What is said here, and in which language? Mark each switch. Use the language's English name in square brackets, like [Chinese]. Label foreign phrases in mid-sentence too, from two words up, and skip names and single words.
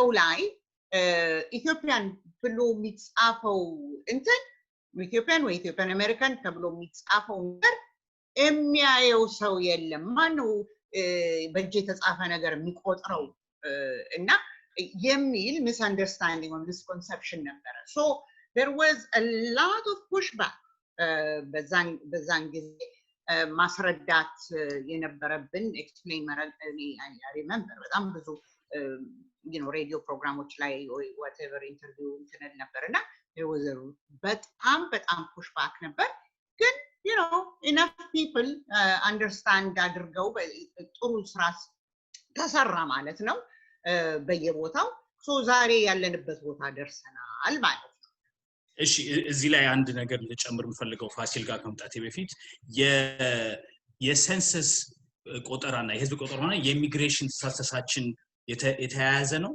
[Amharic] ላይ ኢትዮጵያን ብሎ የሚጻፈው እንትን ኢትዮጵያን ወይ ኢትዮጵያን አሜሪካን ተብሎ የሚጻፈው ነገር የሚያየው ሰው የለም ማነው በእጅ የተጻፈ ነገር የሚቆጥረው እና የሚል [English] misunderstanding or misconception [Amharic] ነበረ [English] so there was a lot of pushback [Amharic] በዛን ጊዜ ማስረዳት የነበረብን [English] explain I remember [Amharic] በጣም ብዙ [English] you know radio programs [Amharic] ላይ [English] or whatever interview internet [Amharic] ነበርና [English] there was a [Amharic] በጣም pushback ነበር ግን [English] you know enough people understand [Amharic] አድርገው ጥሩ ስራ ተሰራ ማለት ነው በየቦታው ሶ ዛሬ ያለንበት ቦታ ደርሰናል ማለት ነው እሺ እዚህ ላይ አንድ ነገር ልጨምር የምፈልገው ፋሲል ጋር ከመጣቴ በፊት የሴንሰስ ቆጠራና የህዝብ ቆጠራና የኢሚግሬሽን ስትራቴጂያችን የተያያዘ ነው